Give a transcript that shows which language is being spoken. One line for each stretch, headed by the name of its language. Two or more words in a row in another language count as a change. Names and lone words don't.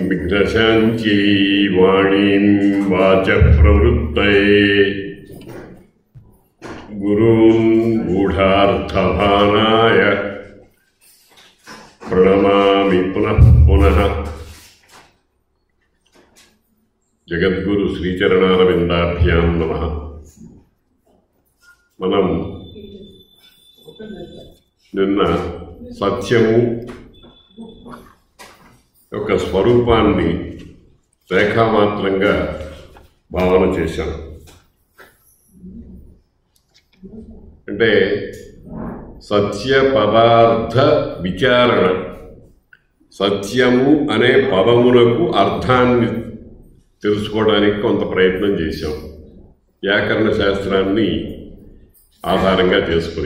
Sanskrit: दशाञ्ची वाणीं वाचप्रवृत्तये गुरून् गूढार्थभानाय प्रणमामि पुनः पुनः। जगद्गुरु श्रीचरणारविन्दाभ्यां नमः।
Telugu: మనం నిన్న సత్యము యొక్క స్వరూపాన్ని రేఖామాత్రంగా భావన చేశాం. అంటే సత్య పదార్థ విచారణ, సత్యము అనే పదమునకు అర్థాన్ని తెలుసుకోవడానికి కొంత ప్రయత్నం చేశాం, వ్యాకరణ శాస్త్రాన్ని ఆధారంగా చేసుకుని.